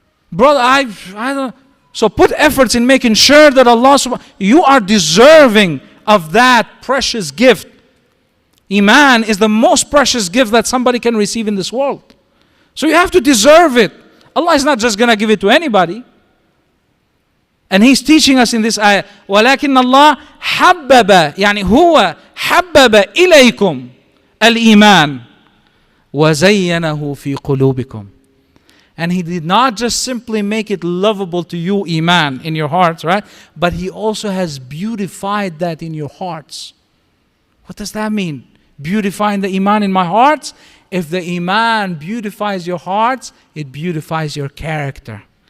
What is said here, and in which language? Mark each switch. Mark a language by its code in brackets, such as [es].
[en] Brother, I don't. So put efforts in making sure that you are deserving of that precious gift. Iman is the most precious gift that somebody can receive in this world. So you have to deserve it. Allah is not just going to give it to anybody. And He's teaching us in this ayah, [ar] وَلَكِنَّ اللَّهَ حَبَّبَ يعني هو حَبَّبَ إِلَيْكُمْ الْإِيمَانِ وَزَيَّنَهُ فِي قُلُوبِكُمْ. [en] And He did not just simply make it lovable to you, Iman, in your hearts, right? But He also has beautified that in your hearts. What does that mean? Beautifying the Iman in my hearts? If the Iman beautifies your hearts, it beautifies your character.